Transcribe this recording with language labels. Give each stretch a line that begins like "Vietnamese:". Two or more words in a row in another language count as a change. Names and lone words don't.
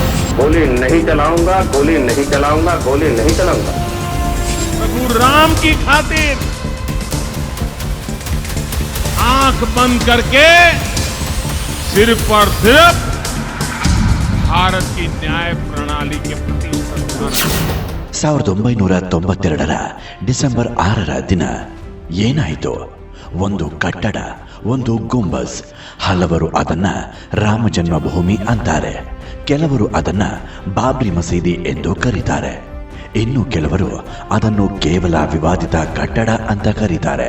Hindi: गोली नहीं चलाऊंगा, गोली नहीं चलाऊंगा, गोली नहीं चलाऊंगा। प्रभु राम की खातिर आंख बंद करके सिर्फ और सिर्फ भारत की न्याय प्रणाली के प्रति श्रद्धा।
Kannada: 1992 ಡಿಸೆಂಬರ್ 6ರ ದಿನ ಏನಾಯಿತು? ಒಂದು ಕಟ್ಟಡ, ಒಂದು ಗುಂಬಸ್. ಹಲವರು ಅದನ್ನ ರಾಮ ಜನ್ಮಭೂಮಿ ಅಂತಾರೆ, ಕೆಲವರು ಅದನ್ನ ಬಾಬ್ರಿ ಮಸೀದಿ ಎಂದು ಕರೀತಾರೆ, ಇನ್ನು ಕೆಲವರು ಅದನ್ನು ಕೇವಲ ವಿವಾದಿತ ಕಟ್ಟಡ ಅಂತ ಕರೀತಾರೆ.